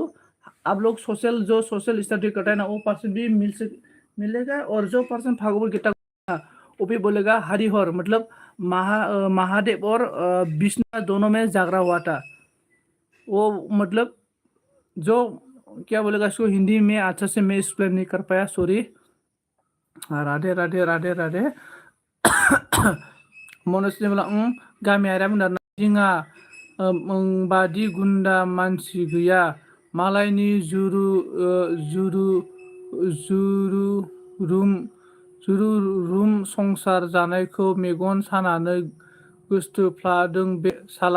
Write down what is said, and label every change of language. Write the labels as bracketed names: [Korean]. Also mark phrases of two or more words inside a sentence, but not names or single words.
[Hindi] आप लोग [English] social study [Hindi] करता है ना, वो पर्सन भी मिलेगा, और जो पर्सन भागवत गीता वो भी बोलेगा हरिहर, मतलब महादेव और विष्णु दोनों में जागरा हुआ था वो। मतलब जो क्या बोलेगा इसको हिंदी में अच्छा से मैं एक्सप्लेन नहीं कर पाया, सॉरी। राधे राधे राधे राधे। [Bodo] मनोज ने बोला गामियारिया बुंदों जिंगा बादि गुन्दा मानसि गैया मालायनि जुरुम संसार जानायखौ मेगन सानानै गोसथोफ्लादों बे साला।